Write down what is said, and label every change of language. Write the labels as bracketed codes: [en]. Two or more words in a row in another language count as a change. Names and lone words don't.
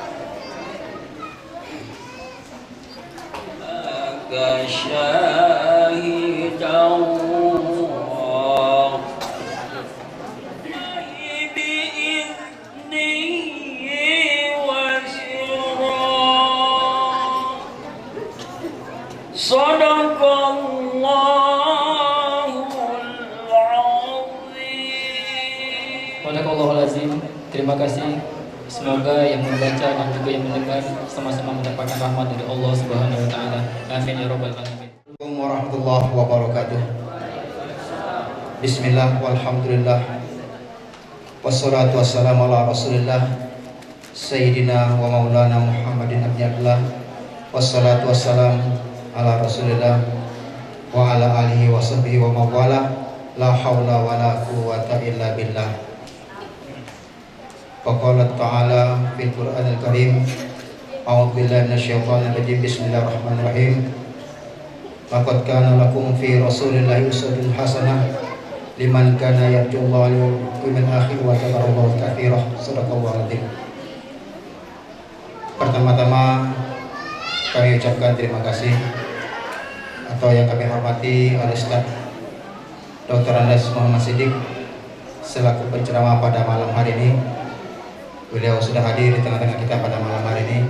[ar] لك شاهدا بإذنه وسراه. صدق الله العظيم. صدق الله العظيم. [id] Terima kasih. Semoga yang membaca dan juga yang mendengar sama-sama mendapatkan rahmat dari [ar] الله سبحانه وتعالى. آمين يا رب العالمين. السلام عليكم ورحمة الله وبركاته. بسم الله والحمد لله. والصلاة والسلام على رسول الله سيدنا ومولانا محمد عبد الله. والصلاة والسلام على رسول الله وعلى آله وصحبه ومن والاه. لا حول ولا قوة إلا بالله. فقال تعالى في القرآن الكريم. أعوذ بالله من الشيطان الرجيم. بسم الله الرحمن الرحيم. لقد كان لكم في رسول الله أسوة حسنة لمن كان يرجو الله واليوم الآخر وذكر الله كثيرا. صدق الله العظيم. [id] Pertama-tama kami ucapkan terima kasih atau yang kami hormati Al-Ustaz Dr. Andes Muhammad Siddiq selaku penceramah pada malam hari ini. Beliau sudah hadir di tengah-tengah kita pada malam hari ini.